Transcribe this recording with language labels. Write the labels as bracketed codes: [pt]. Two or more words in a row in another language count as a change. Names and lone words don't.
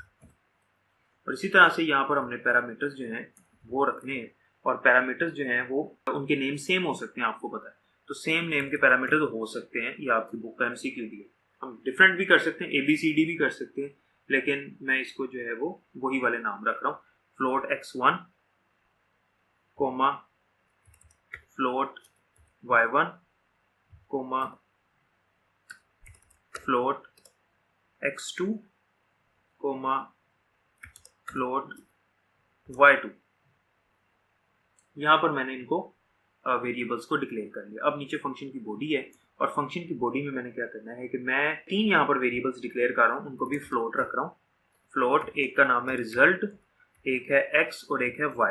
[hi] और इसी तरह से यहाँ पर हमने पैरामीटर्स जो हैं वो रखने हैं, और पैरामीटर्स जो हैं वो उनके [en] name same [hi] हो सकते हैं, आपको पता है। तो [en] same name [hi] के पैरामीटर्स हो सकते हैं, ये आपकी बुक का एमसीक्यू दी है। हम डिफरेंट भी कर सकते हैं, ABCD भी कर सकते हैं, लेकिन मैं इसको जो है वो वही वाले नाम रख रहा हूँ। [en] float x1 comma float y1 comma float x2 comma float y2। [hi] यहाँ पर मैंने इनको वेरिएबल्स को डिक्लेयर कर लिया। अब नीचे फंक्शन की बॉडी है और फंक्शन की बॉडी में मैंने क्या करना है कि मैं 3 यहाँ पर [en] variables declare [hi] कर रहा हूँ, उनको भी फ्लोट रख रहा हूँ। फ्लोट एक का नाम है रिजल्ट, एक है x और एक है y।